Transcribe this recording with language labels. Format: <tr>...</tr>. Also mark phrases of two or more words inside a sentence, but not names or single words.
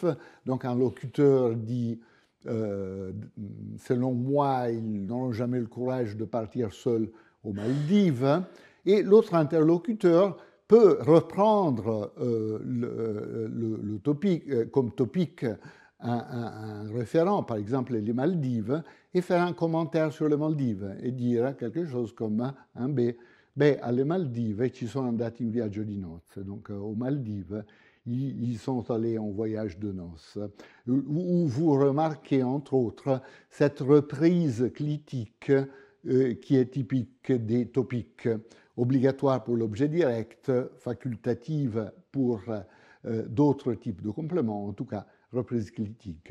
<fr>Donc un locuteur dit selon moi, ils n'auront jamais le courage de partir seuls aux Maldives. Et l'autre interlocuteur peut reprendre le topic, comme topic un référent, par exemple les Maldives, et faire un commentaire sur les Maldives et dire quelque chose comme</fr> <it>alle Maldive ci sono andati in viaggio di nozze.</it> <fr>Donc aux Maldives, ils sont allés en voyage de noces. Où vous remarquez entre autres cette reprise clitique qui est typique des topiques, obligatoire pour l'objet direct, facultative pour d'autres types de compléments, en tout cas reprise clitique.</fr>